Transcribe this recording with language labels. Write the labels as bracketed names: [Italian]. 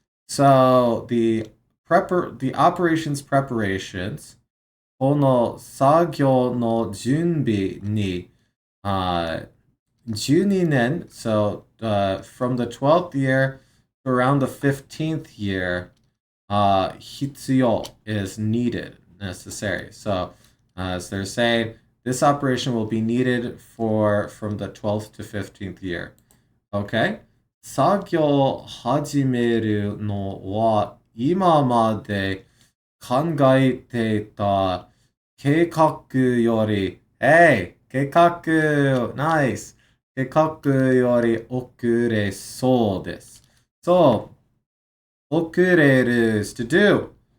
[English] So the operations preparations [Japanese] この作業の準備に [English] 12年 so from the 12th year to around the 15th year 必要 is needed, necessary. So as they're saying, this operation will be needed for from the 12th to 15th year. Okay? [Japanese] 作業始めるのは今まで考えていた計画より、計画、ナイス。計画より遅れそうです。 [English] So, 遅れる is to do.